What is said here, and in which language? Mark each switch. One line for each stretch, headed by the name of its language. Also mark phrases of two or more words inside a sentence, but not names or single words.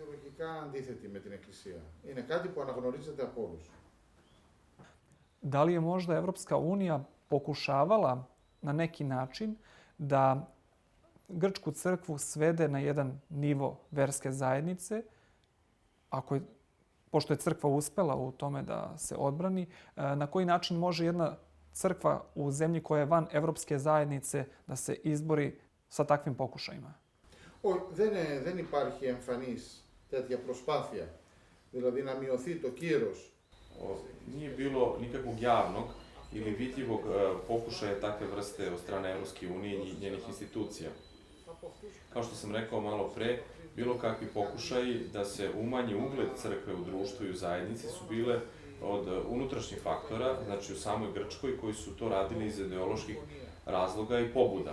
Serbian: Da li je možda Evropska unija pokušavala na neki način da grčku crkvu svede na jedan nivo verske zajednice, pošto je crkva uspela u tome da se odbrani, na koji način može jedna crkva u zemlji koja je van evropske zajednice da se izbori sa takvim pokušajima?
Greek: Δεν υπάρχει εμφανής τέτοια προσπάθεια, δηλαδή να μειωθεί το κύρος.
Serbian: Nije bilo nikakvog javnog ili vidljivog pokušaja takve vrste od strane Evropske unije i njenih institucija. Kao što sam rekao malo pre, bilo kakvi pokušaji da se umanji ugled crkve u društvu i u zajednici su bile od unutrašnjih faktora, znači u samoj Grčkoj, koji su to radili iz ideoloških razloga i pobuda.